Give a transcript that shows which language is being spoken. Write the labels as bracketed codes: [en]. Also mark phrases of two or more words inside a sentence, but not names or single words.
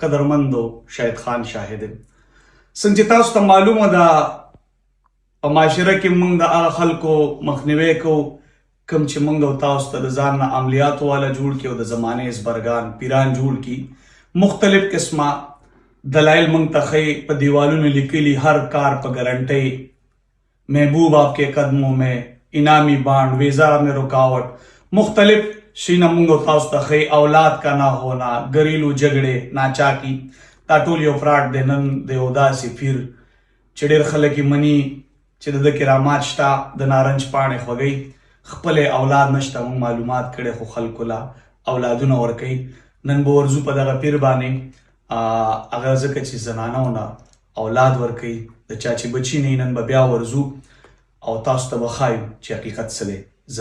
[ps] قدرمندو شهید خان شاهد یم. څنګه چې تاسو ته معلومه ده په معاشره کې موږ د هغه خلکو مخنیوی کوو کوم چې موږ او تاسو ته د ځان نه عملیاتو والا جوړ کړي او د زمانې ازبرګان پیران جوړ کړي. مختلف قسمه دلایل موږ ته ښیي، په دیوالونو لیکلي هر کار په ګارنټۍ، [ur] محبوب آپ کے قدموں میں، انعامی بانڈ، ویزا میں رکاوٹ، [ps] مختلف شیونه موږ تاسو ته ښیي. [ur] اولاد کا نه ہونا، [ps] ګریلو جګړې، ناچاکي، دا ټول یو فراډ دی. نن د یو داسې پیر چې ډېر خلک یې مني چې د ده کرامات شته، د نارنج پاڼې خوږوي، خپل اولاد نشته. موږ معلومات کړی خو خلکو له اولادونه ورکوي. نن به ورځو په دغه پیر باندې، هغه ځکه چې زنانو نه اولاد ورکوي، د چا چې بچي نه نن به بیا ورځو او تاسو ته به ښایو چې حقیقت څه دی.